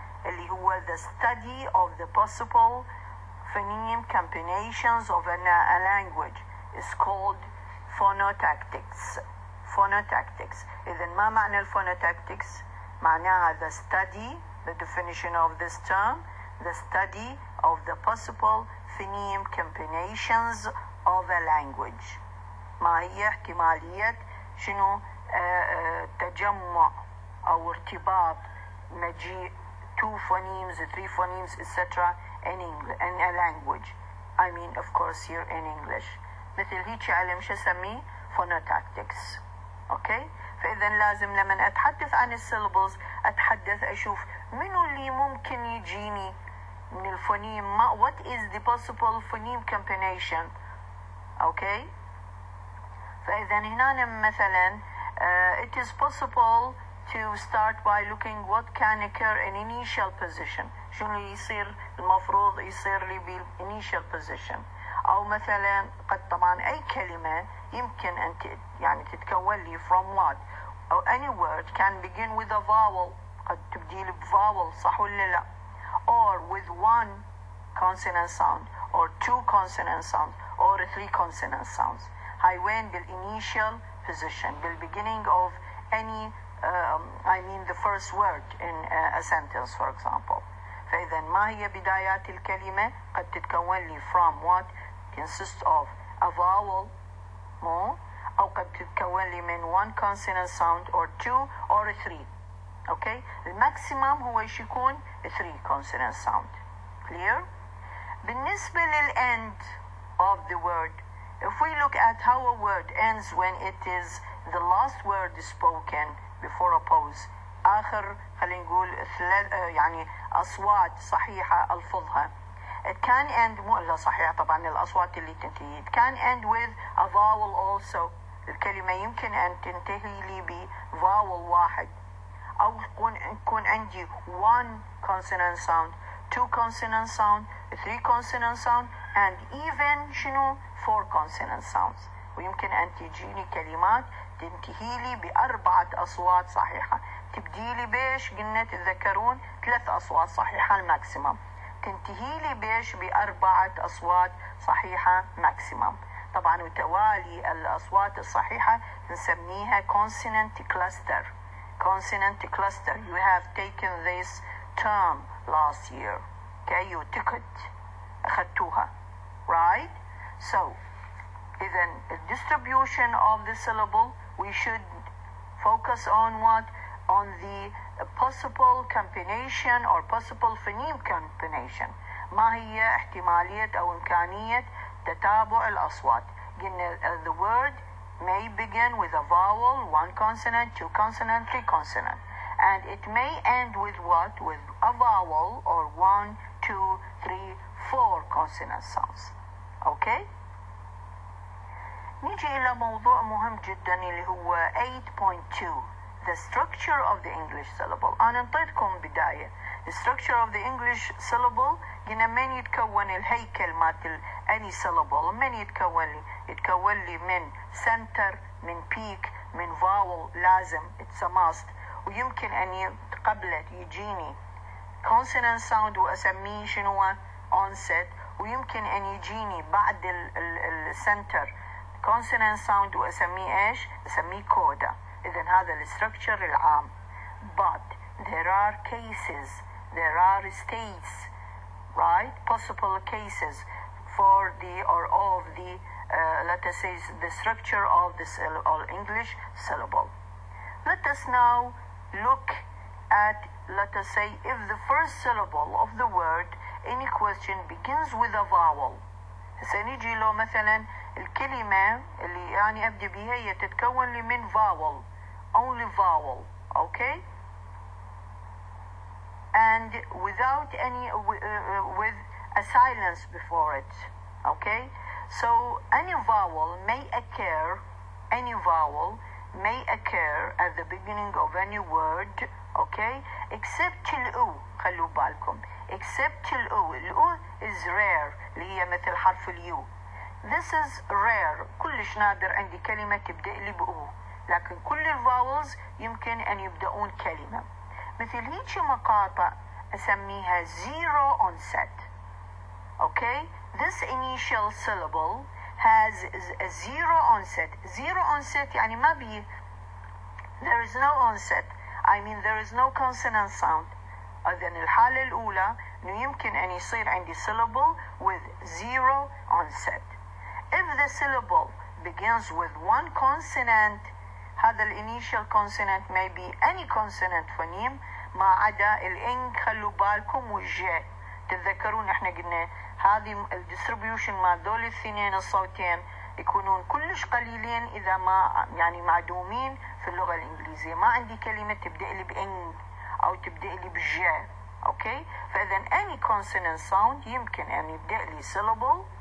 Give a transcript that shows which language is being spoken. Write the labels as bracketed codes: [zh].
[ar] اللي هو [en] the study of the possible phoneme combinations of a language is called phonotactics. Phonotactics. [ar] إذن ما معنى الphonotactics؟ معناها [en] the study, the definition of this term, the study of the possible phoneme combinations of a language. [ar] ما هي احتمالية شنو تجمع أو ارتباط مجيء [en] 2 phonemes, 3 phonemes, etc. in a language. I mean, of course, here in English. [ar] مثل هيك علم شو اسميه؟ phonotactics. [en] Okay? [ar] فإذا لازم لما أتحدث عن السيلابلز أتحدث أشوف منو اللي ممكن يجيني من الفونيم. [en] What is the possible phoneme combination? Okay? [ar] فإذا هنا مثلا [en] it is possible to start by looking what can occur in initial position. [ar] شنو يصير المفروض يصير لي بالinitial position. أو مثلا قد طبعا أي كلمة يمكن أن يعني تتكون لي [en] from what. [ar] أو [en] any word can begin with a vowel. [ar] قد تبديل بvowel صح ولا لا. [en] Or with 1 consonant sound or 2 consonant sounds or 3 consonant sounds. [ar] هاي وين [en] بالinitial position, بالbeginning of any I mean the first word in a sentence for example. [ar] فإذا ما هي بدايات الكلمة؟ قد تتكون لي [en] from what consists of a vowel [ar] مو أو قد تتكون لي من [en] 1 consonant sound or 2 or 3. Okay? [ar] الماكسيمم هو يكون 3 consonant sound. [en] Clear? بالنسبة للend of the word, if we look at how a word ends when it is the last word spoken before a pause, [ar] آخر خلينا نقول يعني أصوات صحيحة ألفظها. [en] It can end [ar] مو إلا صحيحة طبعا الأصوات اللي تنتهي. [en] It can end with a vowel also. [ar] الكلمة يمكن أن تنتهي لي بvowel واحد. أو يكون عندي [en] 1 consonant sound, 2 consonant sound, 3 consonant sound, and even شنو 4 consonant sounds. [ar] ويمكن أن تجيني كلمات تنتهي لي ب4 أصوات صحيحة. تبدي لي بيش قلنا تتذكرون 3 أصوات صحيحة الماكسيمم. تنتهي لي بيش ب4 أصوات صحيحة ماكسيمم. طبعا وتوالي الأصوات الصحيحة نسميها consonant cluster. [en] Consonant cluster. You have taken this term last year. Okay, you took it. [ar] أخذتوها. [en] Right? So, then the distribution of the syllable, we should focus on what? On the possible combination or possible phoneme combination. [ar] ما هي احتمالية أو إمكانية تتابع الأصوات. [en] The word may begin with a vowel, 1 consonant, 2 consonant, 3 consonant. And it may end with what? With a vowel or 1, 2, 3, 4 consonant sounds. Okay? [ar] نيجي إلى موضوع مهم جدا اللي هو 8.2. [en] The structure of the English syllable. [ar] أنا انطيتكم بداية. [en] The structure of the English syllable [ar] قلنا من يتكون الهيكل مالت [en] any syllable. [ar] من يتكون لي؟ يتكون لي من center, من peak, من vowel لازم. [en] It's a must. [ar] ويمكن أن قبله يجيني consonant sound وأسميه شنو onset. ويمكن أن يجيني بعد الcenter consonant sound وأسميه إيش؟ أسميه coda. إذن هذا الستركتشر العام. [en] But there are cases, there are states, right? Possible cases for the or of the let us say the structure of this English syllable. Let us now look at, let us say, if the first syllable of the word any question begins with a vowel. [ar] هسه نيجي لو مثلا الكلمة اللي يعني أبدي بها هي تتكون لي من vowel, only vowel, okay? [en] And without any, with a silence before it, okay? So any vowel may occur, any vowel may occur at the beginning of any word, okay? Except [ar] الأو, خلوا بالكم. [en] Except الأو. [ar] الأو [en] is rare, [ar] اللي هي مثل حرف اليو. [en] This is rare. [ar] كلش نادر عندي كلمة تبدأ لي بأو. لكن كل الفاولز يمكن أن يبدأون كلمة. مثل هيك مقاطع أسميها zero onset. [en] Okay? This initial syllable has a zero onset. [ar] Zero onset يعني ما بي. [en] There is no onset. I mean there is no consonant sound. [ar] إذن الحالة الأولى إنه يمكن أن يصير عندي syllable with zero onset. [en] If the syllable begins with one consonant, هذا initial consonant may be any consonant phoneme [ar] ما عدا الإنج. خلوا بالكم والجي. تتذكرون احنا قلنا هذه الديستريبيوشن مع دول الاثنين الصوتين يكونون كلش قليلين إذا ما يعني معدومين في اللغة الإنجليزية. ما عندي كلمة تبدأ لي بإنج أو تبدأ لي بالجي. أوكي؟ فإذا [en] any consonant sound [ar] يمكن أن يبدأ لي syllable.